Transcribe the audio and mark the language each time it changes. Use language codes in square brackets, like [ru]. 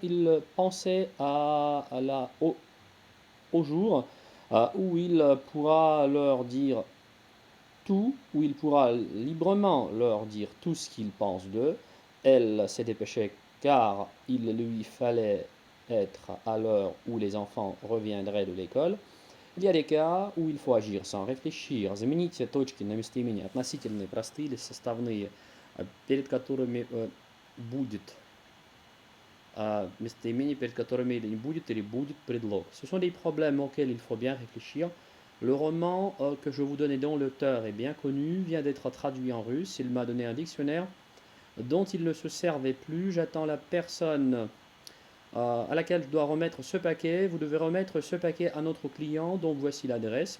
[fr] Il pensait au jour où il pourra leur dire tout, où il pourra librement leur dire tout ce qu'il pense d'eux. Elle s'est dépêchée car il lui fallait être à l'heure où les enfants reviendraient de l'école. Il y a des cas où il faut agir sans réfléchir. [ru] Замените точки на местоимения относительные, простые или составные, перед которыми будет местоимение, перед которыми il будет или будет предлог. [fr] Ce sont des problèmes auxquels il faut bien réfléchir. Le roman que je vous donne et dont l'auteur est bien connu vient d'être traduit en russe. Il m'a donné un dictionnaire dont il ne se servait plus. J'attends la personne à laquelle je dois remettre ce paquet. Vous devez remettre ce paquet à notre client dont voici l'adresse.